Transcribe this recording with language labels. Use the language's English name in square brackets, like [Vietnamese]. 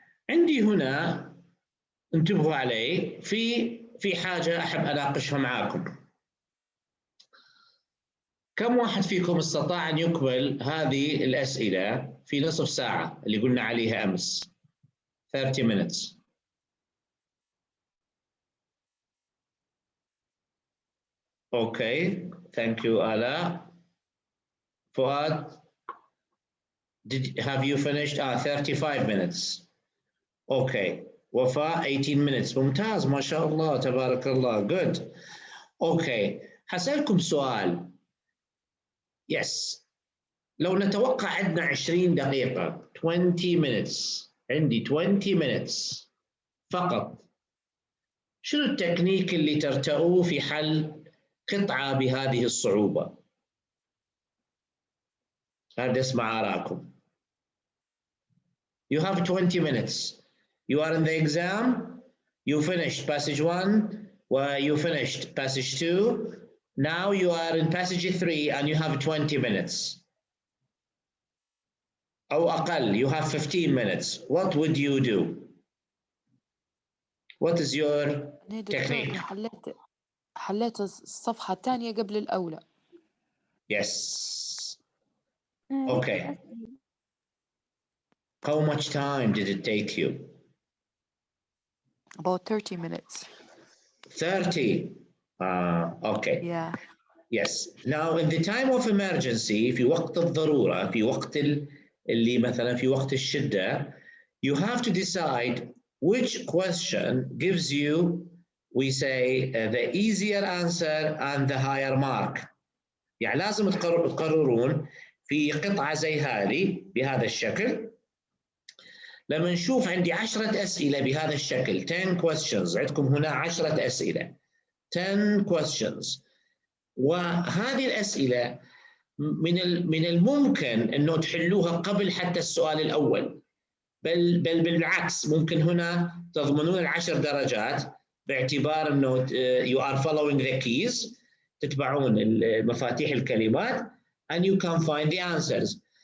[Arabic] عندي هنا انتبهوا علي في حاجة أحب أناقشها معاكم. كم واحد فيكم استطاع أن يكمل هذه الأسئلة في نصف ساعة اللي قلنا عليها أمس؟ [English] 30 minutes. Okay, thank you Alaa. Fuad, have you finished? 35 minutes. Okay. Wafa, 18 minutes. [Arabic] ممتاز ما شاء الله تبارك الله. [English] Good. Okay. [Arabic] حسألكم سؤال. [English] Yes. [Arabic] لو نتوقع عندنا 20 دقيقة [English] 20 minutes. [Arabic] عندي 20 minutes فقط. شنو التكنيك اللي ترتأوه في حل قطعة بهذه الصعوبة؟ هذا اسمع آراءكم. [English] You have 20 minutes. You are in the exam. You finished passage 1, or you finished passage 2. Now you are in passage 3 and you have 20 minutes. [Arabic] أو أقل, [English] you have 15 minutes. What would you do? What is your technique? [Arabic] حليت الصفحة الثانية قبل الأولى. [English] Yes. Okay. How much time did it take you? About 30 minutes. 30. Okay. Yeah. Yes. Now in the time of emergency, [Arabic] في وقت الضرورة, في وقت اللي مثلا في وقت الشدة, [English] you have to decide which question gives you, we say, the easier answer and the higher mark. [Arabic] يعني لازم تقررون في قطعة زي هذه بهذا الشكل. لما نشوف عندي 10 أسئلة بهذا الشكل 10 questions, عندكم هنا 10 أسئلة 10 questions, وهذه الأسئلة من الممكن أنه تحلوها قبل حتى السؤال الأول, بل بالعكس ممكن هنا تضمنون 10 درجات باعتبار أنه [English] you are following the keys, [Arabic] تتبعون مفاتيح الكلمات [English] and you can find the answers.